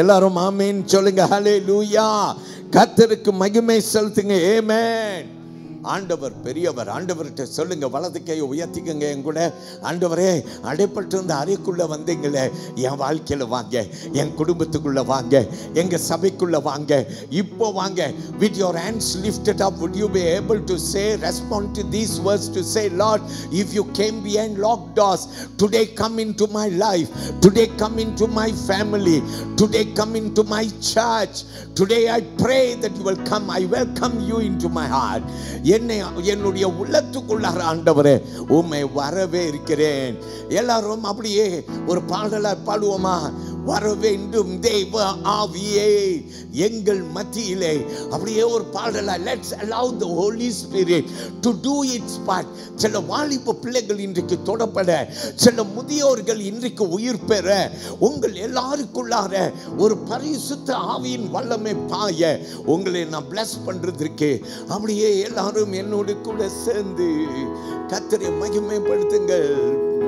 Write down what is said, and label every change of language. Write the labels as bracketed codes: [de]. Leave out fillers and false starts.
[ta] எல்லாரும் ஆமென் சொல்லுங்க. ஹல்லேலூயா. கர்த்தருக்கு மகிமை செலுத்துங்க. ஆமென். ஆண்டவர் பெரியவர். ஆண்டவர்கிட்ட சொல்லுங்க, வலது கையை உயர்த்திக்கங்க. என் கூட, ஆண்டவரே, அடைப்பட்டு இருந்த அறைக்குள்ள வந்தீங்களே, என் வாழ்க்கையில வாங்க, என் குடும்பத்துக்குள்ள வாங்க, எங்க சபைக்குள்ள வாங்க, இப்போ வாங்க. [en] With your hands lifted up, would you be able to say, respond to these words to say, Lord, if you came behind locked doors, today come into my life, today come into my family, today come into my church, today I pray that you will come. I welcome you into my heart. [ta] என்னுடைய உள்ளத்துக்குள்ளார ஆண்டவரே உம்மை வரவே இருக்கிறேன். எல்லாரும் அப்படியே ஒரு பாடலா பாடுவோமா? வர வேண்டும் தேவ ஆவியே எங்கள் மத்தியிலே. அப்படியே ஒரு பாடலா. [en] Let's allow the Holy Spirit to do its part. [ta] சில வாலிப பிள்ளைகள் இன்றைக்கு தொடப்பட, சில முதியோர்கள் இன்றைக்கு உயிர் பெற, உங்கள் எல்லாருக்குள்ளார ஒரு பரிசுத்த ஆவியின் வல்லமை பாய உங்களை நான் bless பண்றதற்கு அப்படியே எல்லாரும் என்னோடு கூட சேர்ந்து கர்த்தரை மகிமைப்படுத்துங்கள்.